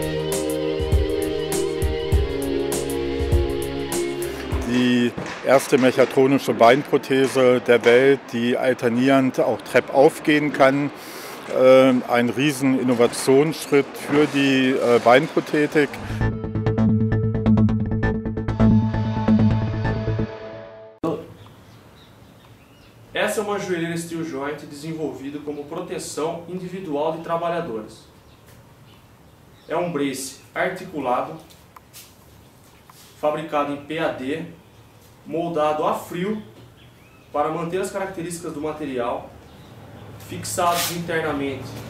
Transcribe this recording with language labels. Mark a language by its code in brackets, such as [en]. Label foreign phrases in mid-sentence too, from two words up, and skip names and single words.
[de] Die erste mechatronische Beinprothese der Welt, die alternierend auch treppauf gehen kann. Ein riesen Innovationsschritt für die Beinprothetik. [pt] Essa é uma joelheira [en] steel joint [pt] desenvolvida como proteção individual de trabalhadores. É um brace articulado, fabricado em PAD, moldado a frio para manter as características do material, fixados internamente